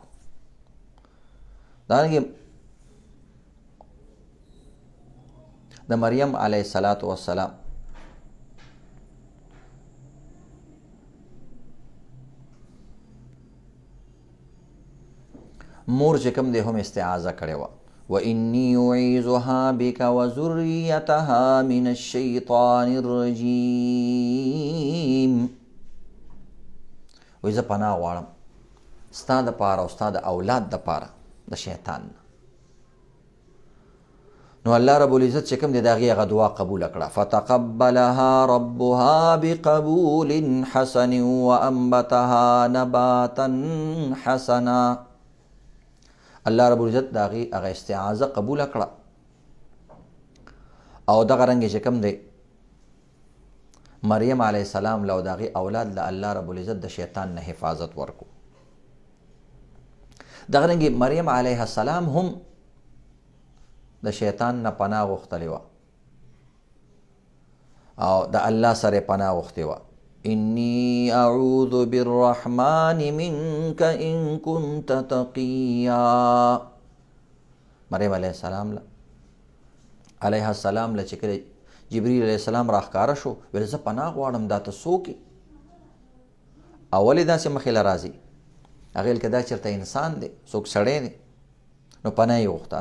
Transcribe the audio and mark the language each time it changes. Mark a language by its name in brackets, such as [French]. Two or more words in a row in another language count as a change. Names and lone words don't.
[Pashto] دغه رنګې د مریم [Arabic] علیه السلام [Pashto] مور چې کوم دی هم استعاذه کړې وه. [Arabic] وإني أعيذها بك وذريتها من الشيطان الرجيم. [Pashto] وی زه پناه غواړم ستا دپاره او ستا د اولاد دپاره د شیطان نه. نو الله [Arabic] رب العزت [Pashto] چې کوم دی د هغې هغه دعا قبوله کړه. [Arabic] فتقبلها ربها بقبول حسن وانبتها نباتا حسنا. [Pashto] الله [Arabic] رب العزت [Pashto] د هغې هغه استعاذه قبوله کړه، او دغه رنګې چې کوم دی مریم [Arabic] علیه السلام [Pashto] له او د هغې اولاد له الله [Arabic] رب العزت [Pashto] د شیطان نه حفاظت ورکو. دغه رنګې مریم [Arabic] علیه السلام [Pashto] هم د شیطان نه پناه غوښتلې وه او د الله سره پناه غوښتې وه. [Arabic] انی اعوذ بالرحمن منک ان كنت تقیا. [Pashto] مریم [Arabic] علیه السلام [Pashto] له چې کله جبریل [Arabic] علیه السلام [Pashto] راښکاره شو، ویل زه پناه غواړم، دا ته څوک یې؟ او ولې داسې مخې له راځي؟ هغې ویل که دا چېرته انسان دی، څوک سړی دی، نو پناه یې غوښته.